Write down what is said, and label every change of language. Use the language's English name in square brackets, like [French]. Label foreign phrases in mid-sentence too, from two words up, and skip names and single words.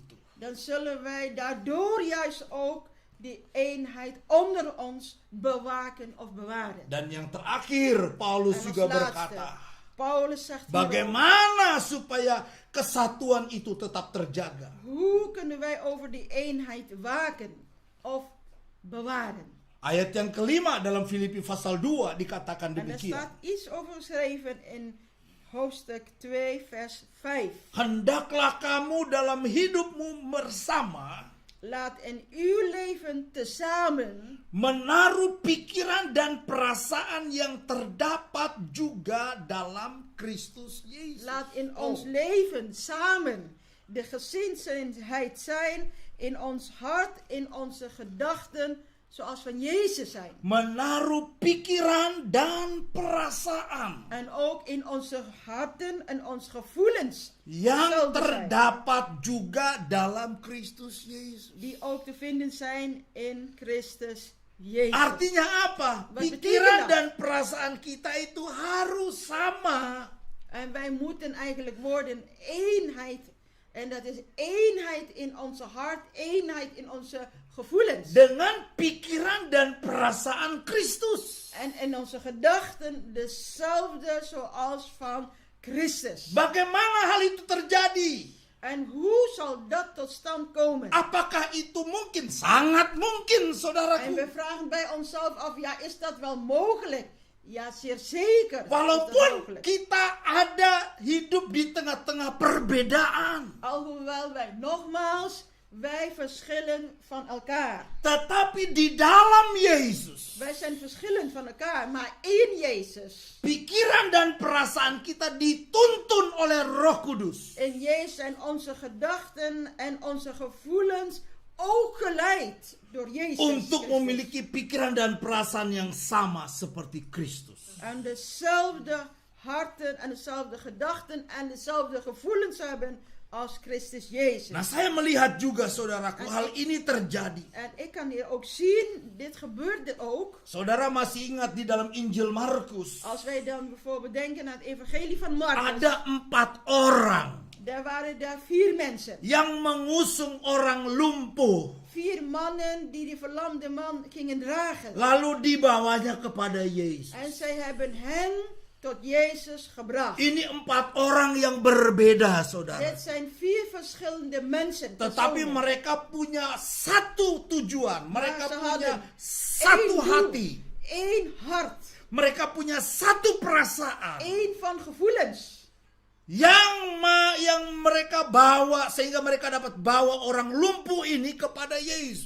[Dutch] dan zullen wij daardoor juist ook die eenheid onder ons bewaken of bewaren. [Indonesian] Dan yang terakhir, Paulus [Dutch] En als [Indonesian] juga [Dutch] laatste, [Indonesian] berkata, [Dutch] Paulus zegt hierover, [Indonesian] bagaimana supaya kesatuan itu tetap terjaga? [Dutch] hoe kunnen wij over die eenheid waken of bewaren? [Indonesian] Ayat yang kelima dalam Filipi pasal 2 dikatakan [Dutch] En er [Indonesian] demikian. [Dutch] staat iets over geschreven in hoofdstuk 2 vers 5. [Indonesian] Hendaklah kamu dalam hidupmu bersama [Dutch] Laat in uw leven tezamen [Indonesian] menaruh pikiran dan perasaan yang terdapat juga dalam Kristus Yesus. [Dutch] laat in ons leven samen de gezindheid zijn in ons hart, in onze gedachten, zoals van Jezus zijn. [Indonesian] Menaruh pikiran dan perasaan [Dutch] En ook in onze harten en onze gevoelens [Indonesian] yang [Dutch] hetzelfde zijn. [Indonesian] terdapat juga dalam Kristus Yesus. [Dutch] Die ook te vinden zijn in Christus Jezus. [Indonesian] Artinya apa? [Dutch] Wat betekent [Indonesian] Pikiran [Dutch] dat? [Indonesian] dan perasaan kita itu harus sama. [Dutch] En wij moeten eigenlijk worden eenheid. En dat is eenheid in onze hart, eenheid in onze gevoelens. [Indonesian] Dengan pikiran dan perasaan Kristus. [Dutch] En in onze gedachten dezelfde zoals van Christus. [Indonesian] Bagaimana hal itu terjadi? [Dutch] En hoe zal dat tot stand komen? [Indonesian] Apakah itu mungkin? Sangat mungkin, [Dutch] En [Indonesian] saudaraku. [Dutch] we vragen bij onszelf af, ja, is dat wel mogelijk? Ja, zeer zeker. is dat [Indonesian] Walaupun [Dutch] mogelijk. [Indonesian] kita ada hidup di tengah-tengah perbedaan. [Dutch] Alhoewel wij verschillen van elkaar. [Indonesian] Tetapi di dalam Yesus, [Dutch] Wij zijn verschillend van elkaar, maar in Jezus. [Indonesian] pikiran dan perasaan kita dituntun oleh Roh Kudus. [Dutch] In Jezus zijn onze gedachten en onze gevoelens ook geleid door Jezus. [Indonesian] Untuk [Dutch] Christus. [Indonesian] memiliki pikiran dan perasaan yang sama seperti Kristus. [Dutch] En dezelfde harten en dezelfde gedachten en dezelfde gevoelens hebben als Christus Jezus. [Indonesian] Nah, saya melihat juga, saudaraku, hal ini terjadi. [Dutch] En ik kan hier ook zien, dit gebeurde ook. [Indonesian] Saudara masih ingat di dalam Injil Markus, [Dutch] Als wij dan bijvoorbeeld denken aan het evangelie van Markus. [Indonesian] ada 4 orang [Dutch] Daar waren daar 4 mensen. [Indonesian] yang mengusung orang lumpuh, [Dutch] 4 mannen die verlamde man gingen dragen. [Indonesian] lalu dibawanya kepada Yesus. [Dutch] En zij hebben hen tot Jezus gebracht. [Indonesian] Ini 4 orang yang berbeda, saudara. [Dutch] Dit zijn 4 verschillende mensen. [Indonesian] Tetapi [Dutch] personen. [Indonesian] mereka punya satu tujuan. Mereka [Dutch] Maar ze [Indonesian] punya [Dutch] hadden [Indonesian] satu [Dutch] één doel, [Indonesian] hati. [Dutch] één hart, [Indonesian] Mereka punya satu perasaan [Dutch] één van gevoelens. [Indonesian] yang mereka bawa sehingga mereka dapat bawa orang lumpuh ini kepada Yesus.